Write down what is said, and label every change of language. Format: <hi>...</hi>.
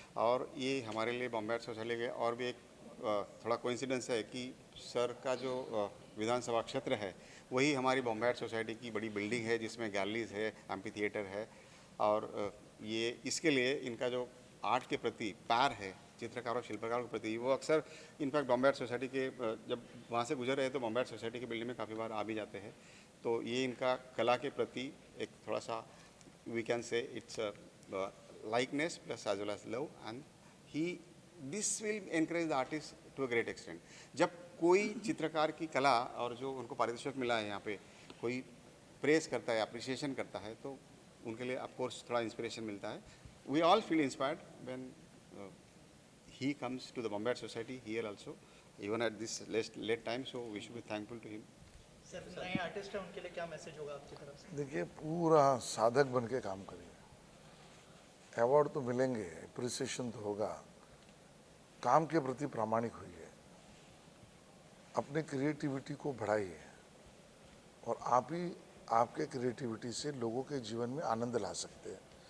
<hi>और ये हमारे लिए बॉम्बे आर्ट सोसाइटी के और भी एक थोड़ा कोइंसिडेंस है कि सर का जो विधानसभा क्षेत्र है वही हमारी बॉम्बे आर्ट सोसाइटी की बड़ी बिल्डिंग है जिसमें गैलरीज है, एम्पी थिएटर है और ये इसके लिए इनका जो आर्ट के प्रति प्यार है चित्रकारों शिल्पकारों के प्रति वो अक्सर इनफैक्ट बॉम्बे आर्ट सोसाइटी के जब वहाँ से गुजर रहे हैं तो बॉम्बे आर्ट सोसाइटी की बिल्डिंग में काफ़ी बार आ भी जाते हैं। तो ये इनका कला के प्रति एक थोड़ा सा</hi> <en>We can say it's likeness plus as well as love and this will encourage the artist to a great extent।</en> <hi>जब कोई चित्रकार की कला और जो उनको पारितोषिक मिला है यहाँ पे कोई प्रेस करता है अप्रिसिएशन करता है तो उनके लिए ऑफ कोर्स थोड़ा इंस्पिरेशन मिलता है।</hi> <en>We all feel inspired when he comes to the Bombay Art Society here also even at this late time, so we should be thankful to him।</en> <hi>Sir नए artist हैं उनके लिए क्या message होगा आपकी तरफ से? देखिए, पूरा साधक बन के काम करिए। अवार्ड तो मिलेंगे, अप्रिसिएशन तो होगा, काम के प्रति प्रामाणिक होइए, अपने क्रिएटिविटी को बढ़ाइए और आप ही आपके क्रिएटिविटी से लोगों के जीवन में आनंद ला सकते हैं।</hi>